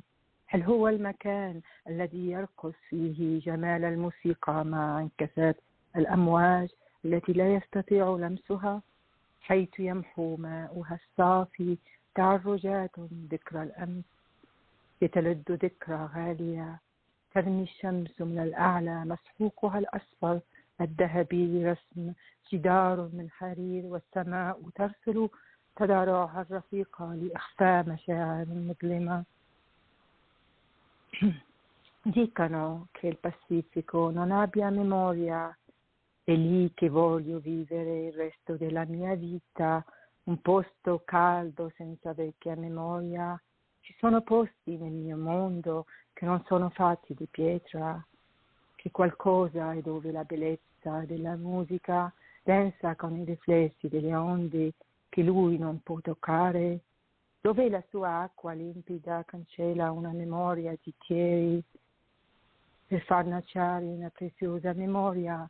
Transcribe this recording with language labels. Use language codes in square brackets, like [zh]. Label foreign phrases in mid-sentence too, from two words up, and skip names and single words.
[ar] هل هو المكان الذي يرقص فيه جمال الموسيقى مع انكسار الأمواج التي لا يستطيع لمسها، حيث يمحو ماؤها الصافي تعرجات ذكرى الأمس، يتلذ ذكرى غالية، ترمي الشمس من الأعلى مسحوقها الأصفر الذهبي رسم جدار من حرير، والسماء ترسل تضارعها الرفيقة لإخفاء مشاعر مظلمة. [it] Dicono che il Pacifico non abbia memoria, è lì che voglio vivere il resto della mia vita, un posto caldo senza vecchia memoria. Ci sono posti nel mio mondo che non sono fatti di pietra, che qualcosa è dove la bellezza della musica danza con i riflessi delle onde che lui non può toccare, dove la sua acqua limpida cancella una memoria di ieri per far nascere una preziosa memoria.